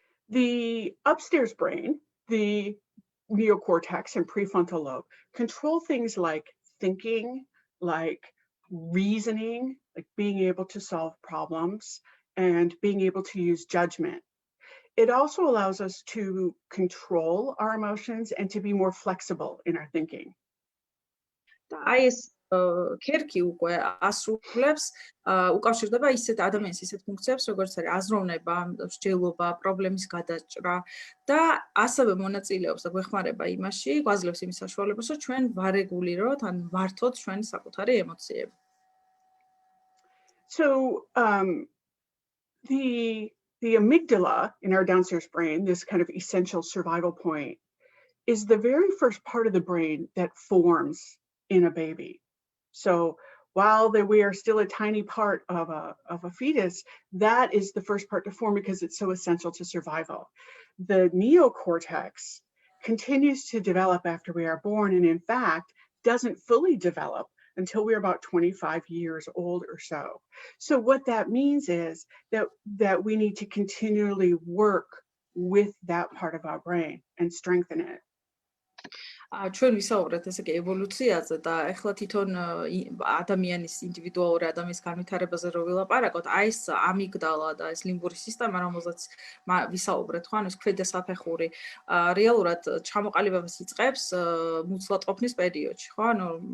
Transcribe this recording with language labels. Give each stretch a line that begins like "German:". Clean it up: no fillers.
English: The upstairs brain, the neocortex and prefrontal lobe control things like thinking, like reasoning, like being able to solve problems and being able to use judgment. It also allows us to control our emotions and to be more flexible in our thinking.
Georgian: და აი ეს ქერქი უკვე ასრულებს უკავშირდება ისეთ ადამიანის ისეთ ფუნქციებს, როგორც არის აზროვნება, მსჯელობა, პრობლემის გადაჭრა და ასევე მონაწილეობს და გვეხმარება იმაში, გვაძლევს იმის საშუალებას, რომ ჩვენ ვარეგულიროთ, ან მართოთ ჩვენი საკუთარი ემოციები.
English: So the amygdala in our downstairs brain, this kind of essential survival point, is the very first part of the brain that forms in a baby. So while we are still a tiny part of a fetus, that is the first part to form because it's so essential to survival. The neocortex continues to develop after we are born and in fact doesn't fully develop until we're about 25 years old or so. So what that means is that we need to continually work with that part of our brain and strengthen it.
Georgian: ჩვენ ვისაუბრეთ ესე კი ევოლუციაზე და ეხლა თვითონ ადამიანის ინდივიდუალური ადამიანის განვითარებაზე რო ვილაპარაკოთ, აი ეს ამიგდალა და ეს ლიმბური სისტემა, რომელზეც ვისაუბრეთ, ხო, ანუ ეს ქვედა საფეხური, რეალურად ჩამოყალიბებას იწყებს მუცლადყოფნის პერიოდში, ხო, ანუ